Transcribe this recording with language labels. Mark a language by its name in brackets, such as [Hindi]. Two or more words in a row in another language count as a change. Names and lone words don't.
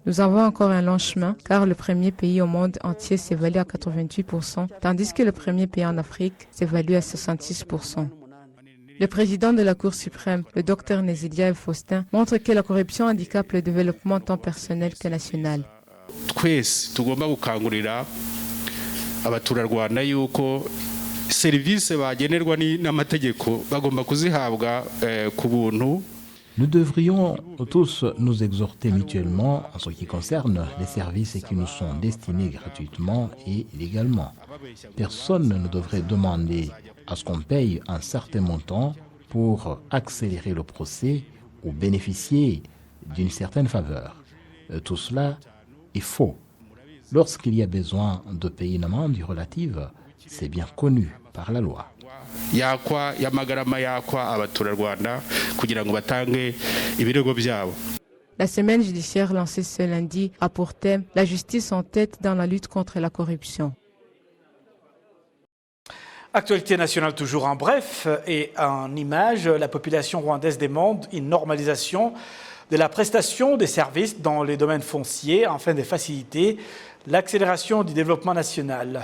[French] Nous avons encore un long chemin car le premier pays au monde entier s'évalue à 88%, tandis que le premier pays en Afrique s'évalue à 66%. Le président de la Cour suprême, le Dr Nézilia Faustin, montre que la corruption handicape le développement tant personnel que national. [Kinyarwanda] Twese tugomba gukangurira abaturarwanda yuko serivisi bagenerwa n'amategeko bagomba kuzihabwa ku buntu. [French] Nous devrions tous nous exhorter mutuellement en ce qui concerne les services qui nous sont destinés gratuitement et légalement. Personne ne devrait demander à ce qu'on paye un certain montant pour accélérer le procès ou bénéficier d'une certaine faveur. Tout cela est faux. Lorsqu'il y a besoin de payer une amende relative, c'est bien connu par la loi. [Kinyarwanda] yakwa y'amagarama yakwa abaturarwanda kugira ngo batange ibirego byabo. [French] La semaine judiciaire lancée ce lundi a pour thème la justice en tête dans la lutte contre la corruption. Actualité nationale toujours en bref et en images, la population rwandaise demande une normalisation de la prestation des services dans les domaines fonciers afin de faciliter l'accélération du développement national.